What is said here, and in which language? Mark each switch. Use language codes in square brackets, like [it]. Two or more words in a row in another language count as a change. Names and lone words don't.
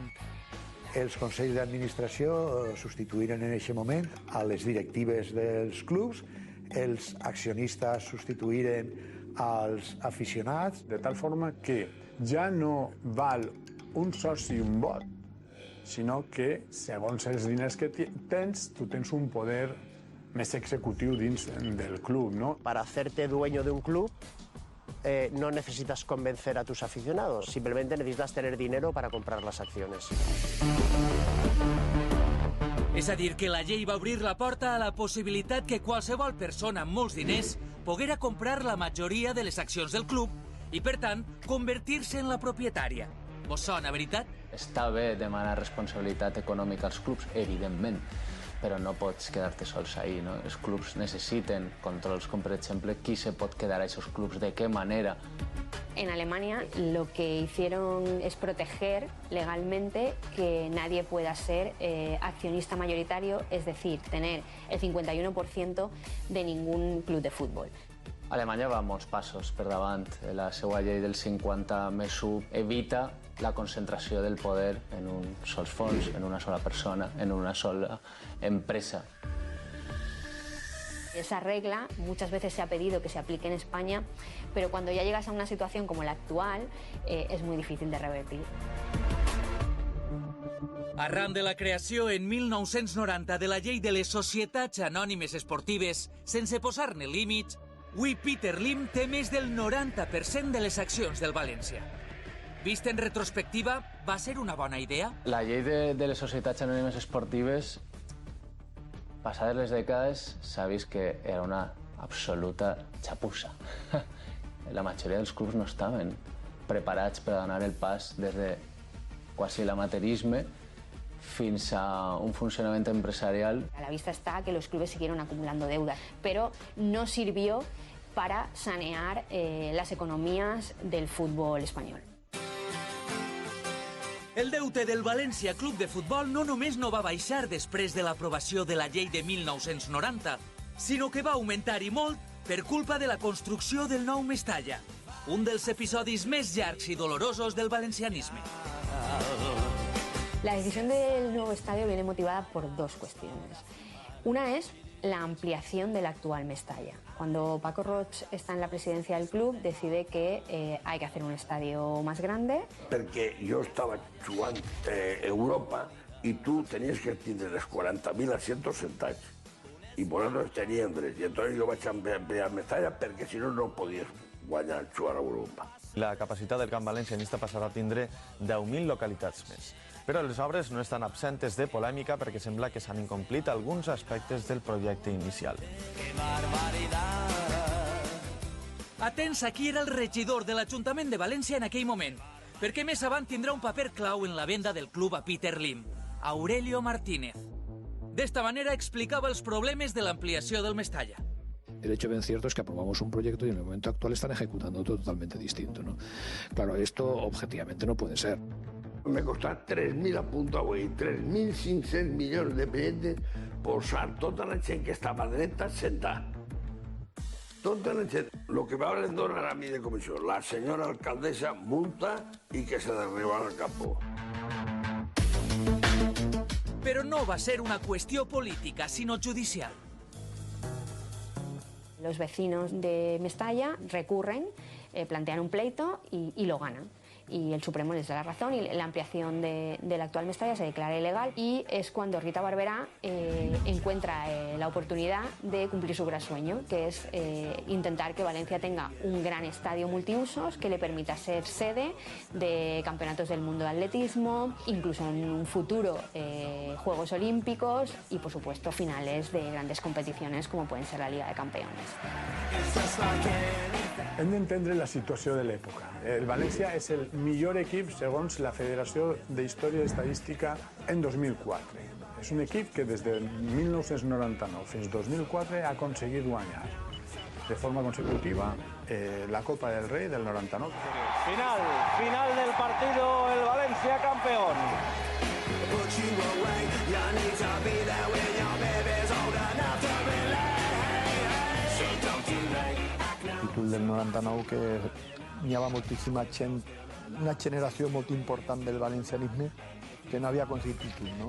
[ca] Els consells d'administració substituïren en aquest moment a les directives dels clubs, els accionistes substituïren als aficionats. De tal forma que ja no val un soci i un vot, sinó que, segons els diners que tens, tu tens un poder més executiu dins del club, ¿no? [es] Para hacerte dueño de un club, no necesitas convencer a tus aficionados, simplemente necesitas tener dinero para comprar las acciones. [ca] És a dir, que la llei va obrir la porta a la possibilitat que qualsevol persona amb molts diners poguera comprar la majoria de les accions del club i, per tant, convertir-se en la propietària. Vos sona, veritat? Està bé demanar responsabilitat econòmica als clubs, evidentment, però no pots quedar-te sols ahí, ¿no? Els clubs necessiten controls, com per exemple, qui se pot quedar a aquests clubs, [es] de qué manera. En Alemania lo que hicieron es proteger legalmente que nadie pueda ser accionista mayoritario, es decir, tener el 51% de ningún club de fútbol. [ca] Alemanya va molts passos per davant. La seva llei del 50+1 evita la concentració del poder en un sols fons, en una sola persona, en una sola empresa. [es] Esa regla muchas veces se ha pedido que se aplique en España, pero cuando ya llegas a una situación como la actual, es muy difícil de revertir. [ca] Arran de la creació en 1990 de la llei de les societats anònimes esportives, sense posar-ne límits, avui Peter Lim té més del 90% de les accions del València. Vist en retrospectiva, va ser una bona idea? La llei de les societats anònimes esportives, passades les dècades, s'ha vist que era una absoluta xapussa. La majoria dels clubs no estaven preparats per donar el pas des de quasi l'amateurisme fins a un funcionamiento empresarial. A la vista está que los clubes siguieron acumulando deuda, pero no sirvió para sanear las economías del fútbol español. El deute del València Club de Futbol no només no va baixar després de l'aprovació de la llei de 1990, sinó que va augmentar i molt per culpa de la construcció del nou Mestalla, un dels episodis més llargs i dolorosos del valencianisme. [es] La decisión del nuevo estadio viene motivada por dos cuestiones. Una es la ampliación del actual Mestalla. Cuando Paco Roig está en la presidencia del club, decide que hay que hacer un estadio más grande. [ca] Perquè jo estava jugant Europa i tu tenies que tindre les 40.000 asientos sentats. I vosaltres teníem drets. I entonces jo vaig ampliar Mestalla perquè si no, no podies guanyar jugar a Europa. La capacitat del Camp Valencianista passarà a tindre 10.000 localitats més. Però les obres no estan absentes de polèmica perquè sembla que s'han incomplit alguns aspectes del projecte inicial. Atents a qui era el regidor de l'Ajuntament de València en aquell moment, perquè més avant tindrà un paper clau en la venda del club a Peter Lim, Aurelio Martínez. D'esta manera explicava els problemes de l'ampliació del Mestalla. [es] El hecho bien cierto es que aprobamos un proyecto y en el momento actual están ejecutando otro totalmente distinto, ¿no? Claro, esto objetivamente no puede ser. [ca] Me costat 3.000 a punt avui, 3.500 milions de pesetes posar tota la gent que estava dreta sentar. Tota la gent. Lo que va donar a mi de comissió, la senyora alcaldessa multa i que [es] se derriba al campo. [ca] Però no va ser una qüestió política, sinó judicial. [es] Los vecinos de Mestalla recurren, plantean un pleito y lo ganan. Y el Supremo les da la razón y la ampliación de la actual Mestalla se declara ilegal y es cuando Rita Barberá encuentra la oportunidad de cumplir su gran sueño, que es intentar que Valencia tenga un gran estadio multiusos que le permita ser sede de campeonatos del mundo de atletismo, incluso en un futuro Juegos Olímpicos y por supuesto finales de grandes competiciones como pueden ser la Liga de Campeones. [ca] Hem d'entendre la situació de l'època. El València és el millor equip segons la Federació d'Història i Estadística en 2004. És un equip que des de 1999 fins 2004 ha aconseguit guanyar de forma consecutiva la Copa del Rei del 99. [es] Final del partido, el Valencia campeón. [ca] Títol del 99 que hi havia moltíssima gent, una generació molt important del valencianisme que no havia aconseguit títol, no?